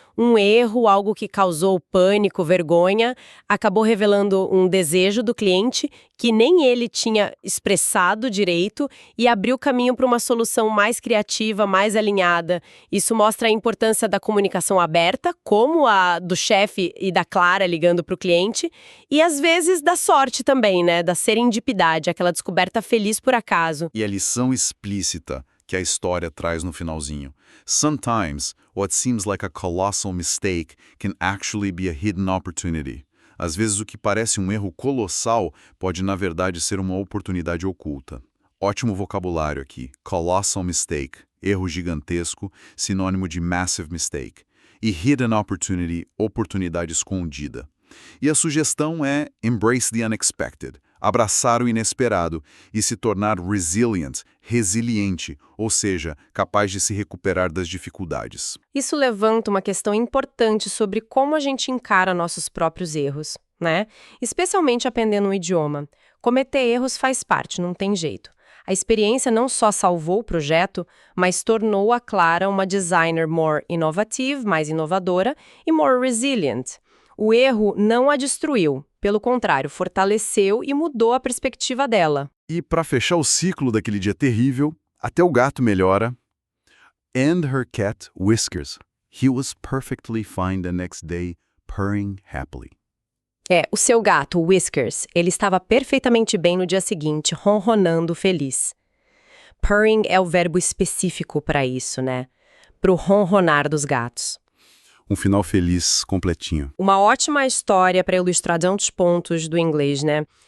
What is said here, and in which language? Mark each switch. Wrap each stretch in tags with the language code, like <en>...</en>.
<pt>Um erro, algo que causou pânico, vergonha, acabou revelando um desejo do cliente que nem ele tinha expressado direito e abriu caminho para uma solução mais criativa, mais alinhada. Isso mostra a importância da comunicação aberta, como a do chefe e da Clara ligando para o cliente, e às vezes da sorte também, né? Da serendipidade, aquela descoberta feliz por acaso. E a lição explícita que a história traz no finalzinho.</pt> <en>Sometimes, what seems like a colossal mistake can actually be a hidden opportunity.</en> <pt>Às vezes o que parece um erro colossal pode, na verdade, ser uma oportunidade oculta. Ótimo vocabulário aqui.</pt> <en>Colossal mistake,</en> <pt>erro gigantesco, sinônimo de</pt> <en>massive mistake.</en> <pt>E</pt> <en>hidden opportunity,</en> <pt>oportunidade escondida. E a sugestão é</pt> <en>embrace the unexpected,</en> <pt>abraçar o inesperado e se tornar resilient, resiliente, ou seja, capaz de se recuperar das dificuldades. Isso levanta uma questão importante sobre como a gente encara nossos próprios erros, né? Especialmente aprendendo um idioma. Cometer erros faz parte, não tem jeito. A experiência não só salvou o projeto, mas tornou a Clara uma designer</pt> <en>more innovative,</en> <pt>mais inovadora e</pt> <en>more resilient.</en> <pt>O erro não a destruiu, pelo contrário, fortaleceu e mudou a perspectiva dela. E para fechar o ciclo daquele dia terrível, até o gato melhora.</pt> <en>And her cat, Whiskers. He was perfectly fine the next day, purring happily.</en> <pt>O seu gato, Whiskers, ele estava perfeitamente bem no dia seguinte, ronronando feliz. Purring é o verbo específico para isso, né? Pro ronronar dos gatos. Um final feliz, completinho. Uma ótima história para ilustrar tantos pontos do inglês, né?</pt>